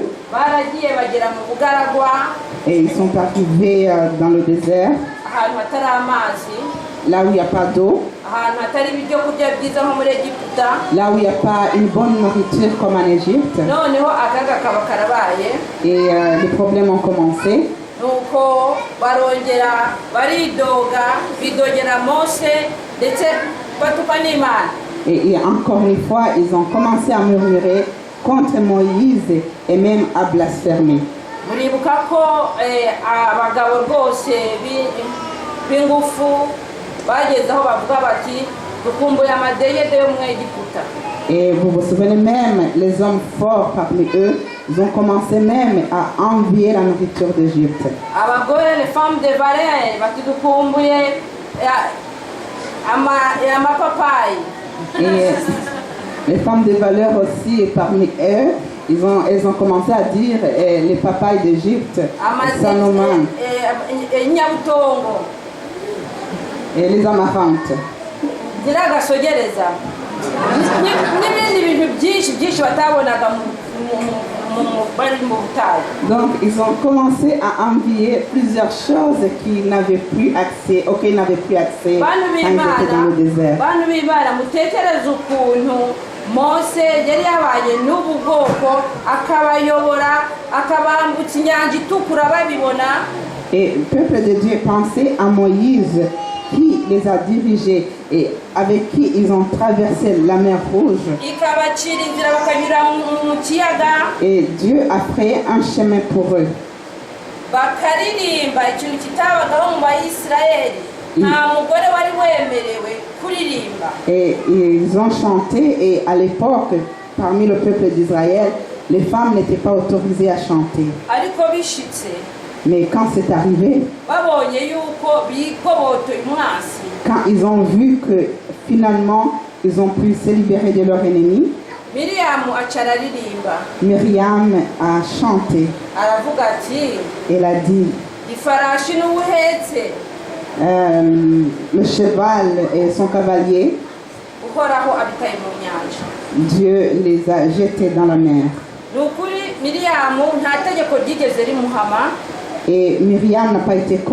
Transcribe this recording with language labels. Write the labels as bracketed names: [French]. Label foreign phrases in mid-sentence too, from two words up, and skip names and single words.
[Rundi] Baragiye bagera mu bugaragwa, [French] Et ils sont arrivés dans le désert, [Rundi] ahantu hatari amazi, [French] là où il n'y a pas d'eau, [Rundi] ahantu hatari ibyo kurya byiza nko muri Egiputa. [French] là où il n'y a pas une bonne nourriture comme en Égypte. [Rundi] Noneho akaga kaba karabaye, [French] Et les problèmes ont commencé. [Rundi] nuko barongera baridoga, bidogera Mose ndetse batuka n'Imana. [French] Et encore une fois, ils ont commencé à murmurer contre Moïse et même à blasphémer. [Rundi] Muribuka ko abagabo rwose b'ingufu bageze aho bavuga bati dukumbuye amadeyede yo mu Egiputa. [French] Et vous vous souvenez même, les hommes forts parmi eux, ils ont commencé même à envier la nourriture d'Égypte. [Rundi] Abagore, [French] les femmes de valeur [Rundi] bati dukumbuye amapapayi. [French] Et les femmes de valeur aussi, parmi eux, elles ont commencé à dire les papayes d'Égypte, Salomon [Rundi] Nyabutongo, [French] et les amarantes. [Rundi] Ziragasogereza n'ibindi bintu byinshi batabonaga bari mu butayu. [French] Donc ils ont commencé à envier plusieurs choses qu'ils n'avaient plus accès, auxquelles ils n'avaient plus accès quand ils étaient dans le désert. [Rundi] Bantu b'Imana mutekereze ukuntu Mose yari yabaye n'ubu bwoko akabayobora akabambutsa inyanja itukura babibona. [French] Et le peuple de Dieu pensait à Moïse qui les a dirigés et avec qui ils ont traversé la mer Rouge. [Rundi] Ikabacira inzira bakanyura mu kiyaga. [French] Et Dieu a créé un chemin pour eux. [Rundi] Bakaririmba ikintu kitabagaho mu Bayisiraheli. Nta mugore wari wemerewe kuririmba. [French] Et ils ont chanté et à l'époque, parmi le peuple d'Israël, les femmes n'étaient pas autorisées à chanter. [Rundi] Ariko bishitse [French] Mais quand c'est arrivé, [Rundi] babonye yuko bigobotoye umwasi, [French] quand ils ont vu que finalement ils ont pu se libérer de leur ennemi, [Rundi] Miriyamu aca araririmba [French] Myriam a chanté. [Rundi] aravuga ati [French] Elle a dit, [Rundi] ifarashi n'ubuhetse [French] le cheval et son cavalier, [Rundi] uhoraho abitaye mu nyanja. [French] Dieu les a jetés dans la mer. [Rundi] Ni ukuri Miriyamu nta tegeko ryigeze rimuhama [French] Et Myriam n'a pas été condamnée